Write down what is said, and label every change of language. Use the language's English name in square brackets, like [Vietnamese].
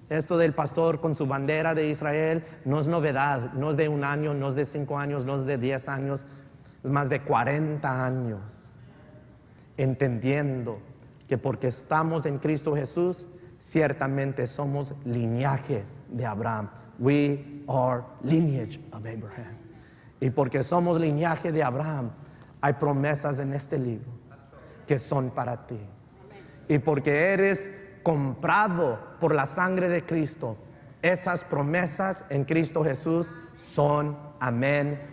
[Spanish] Esto del pastor con su bandera de Israel no es novedad, no es de 1 año, no es de 5 años, no es de 10 años, es más de 40 años, entendiendo que porque estamos en Cristo Jesús, ciertamente somos linaje de Abraham. [English] We are lineage of Abraham. [Spanish] Y porque somos linaje de Abraham, hay promesas en este libro que son para ti. Y porque eres comprado por la sangre de Cristo, esas promesas en Cristo Jesús son amén.